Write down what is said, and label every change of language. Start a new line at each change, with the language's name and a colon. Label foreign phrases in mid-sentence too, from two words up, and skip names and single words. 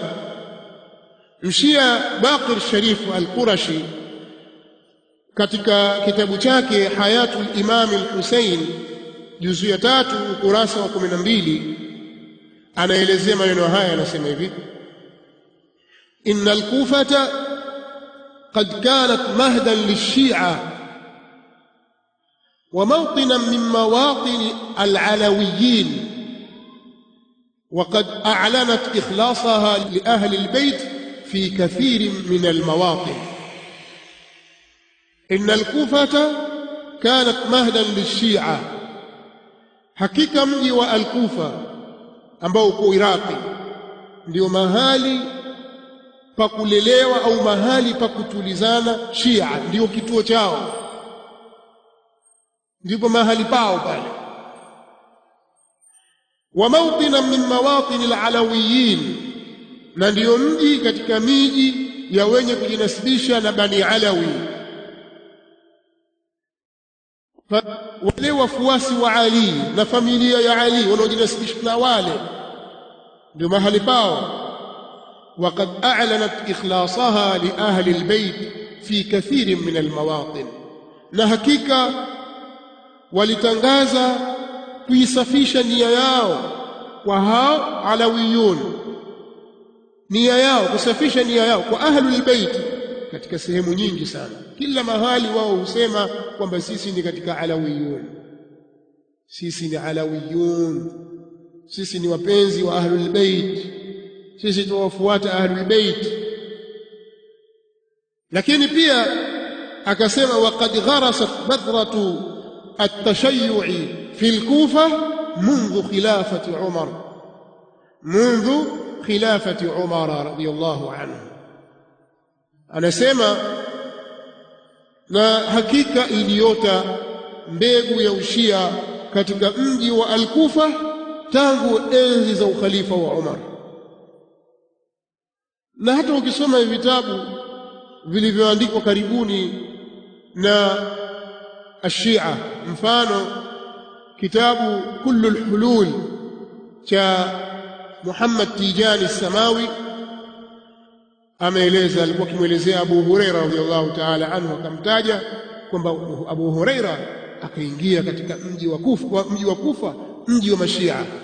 Swahili: Mshia Baqir Sharif al-Qurashi katika kitabu chake Hayatul Imam al-Husayn juzu ya 3 ukurasa wa 12 anaelezea maneno haya, anasema hivi:
Arabic: إن الكوفة قد كانت مهدا للشيعة وموطنا من مواطن العلويين وقد أعلنت إخلاصها لأهل البيت في كثير من المواطن. إن الكوفة كانت مهدا للشيعة،
Swahili: حقيقة mji wa Al-Kufa ambao uko Iraqi ndio mahali pa kulelewa au mahali pa kutulizana Shia, ndio kituo chao, ndipo mahali pao pale.
Arabic: وموطنا من مواطن العلويين,
Swahili: na ndio mji katika miji ya wenye kujinasibisha na Bani Alawi. Wale wafuasi wa Ali na familia ya Ali wanaojinasibisha na wale ndio mahali pao.
Arabic: وقد أعلنت إخلاصها لأهل البيت في كثير من المواطن،
Swahili: na hakika walitangaza kuisafisha nia yao kwa hao Alawiyun, nia yao kusafisha nia yao kwa
Arabic: أهل البيت
Swahili: katika sehemu nyingi sana. Kila mahali wao husema kwamba sisi ni katika Alawiyun, sisi ni Alawiyun, sisi ni wapenzi wa
Arabic: أهل البيت,
Swahili: sisi tuwafuata
Arabic: أهل البيت.
Swahili: Lakini pia akasema
Arabic: وقد غرست بذرة التشيع في الكوفة منذ خلافة عمر رضي الله عنه.
Swahili: anasema na hakika iliota mbegu ya ushia katika mji wa Al-Kufa tangu enzi za ukhalifa wa Umar. Na hata ukisoma vitabu vilivyoandikwa karibuni na Ashia, mfano kitabu Kullul Hulul cha Muhammad Tijani Samawi, ameeleza, alikuwa akimuelezea Abu Huraira
Arabic: رضي الله تعالى عنه,
Swahili: akamtaja kwamba Abu Huraira akaingia katika mji wa Kufa, mji wa Mashia.